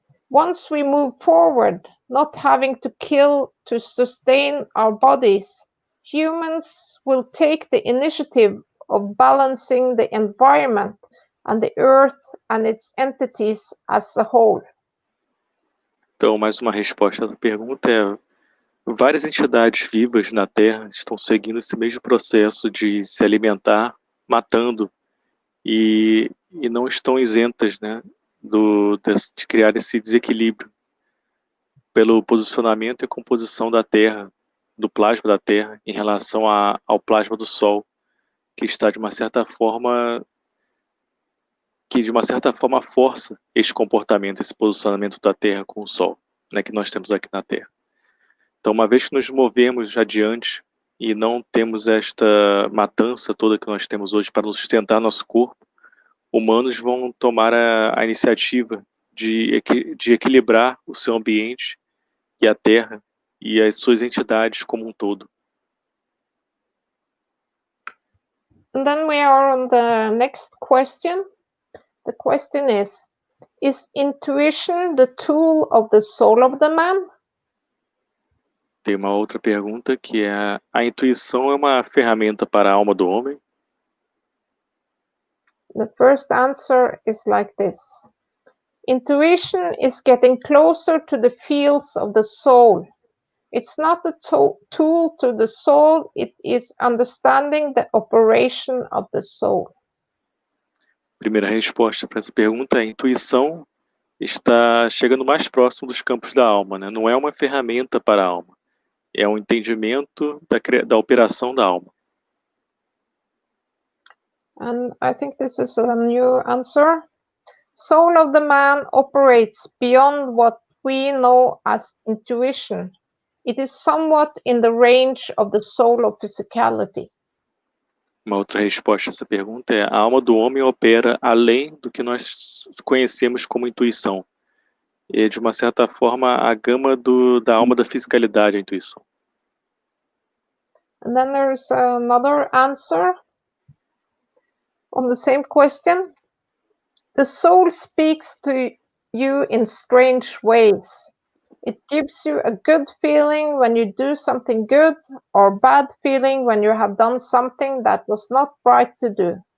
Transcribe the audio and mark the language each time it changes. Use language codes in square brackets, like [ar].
[en] Once we move forward, not having to kill to sustain our bodies, humans will take the initiative of balancing the environment and the earth and its entities as a whole. [pt] Então, mais uma resposta à pergunta é: várias entidades vivas na Terra estão seguindo esse mesmo processo de se alimentar, matando, e não estão isentas, né, de criar esse desequilíbrio pelo posicionamento e composição da Terra, do plasma da Terra, em relação ao plasma do Sol, que está de uma certa forma força este comportamento, esse posicionamento da Terra com o Sol, né, que nós temos aqui na Terra. Então, uma vez que nos movemos adiante e não temos esta matança toda que nós temos hoje para sustentar nosso corpo, humanos vão tomar a iniciativa de equilibrar o seu ambiente e a Terra e as suas entidades como um todo. [en] And then we are on the next question. The question is intuition the tool of the soul of the man? [pt] Tem uma outra pergunta que é: a intuição é uma ferramenta para a alma do homem? [en] The first answer is like this. Intuition is getting closer to the fields of the soul. It's not a tool to the soul, it is understanding the operation of the soul. [pt] Primeira resposta para essa pergunta é: a intuição está chegando mais próximo dos campos da alma, né? Não é uma ferramenta para a alma, é um entendimento da operação da alma. [en] And I think this is a new answer. Soul of the man operates beyond what we know as intuition. It is somewhat in the range of the soul of physicality. [pt] Uma outra resposta a essa pergunta é: a alma do homem opera além do que nós conhecemos como intuição. É, de uma certa forma, a gama da alma da fisicalidade, a intuição. [en] And then there's another answer on the same question. The soul speaks to you in strange ways. It gives you a good feeling when you do something good or bad feeling when you have done something that was not right to do.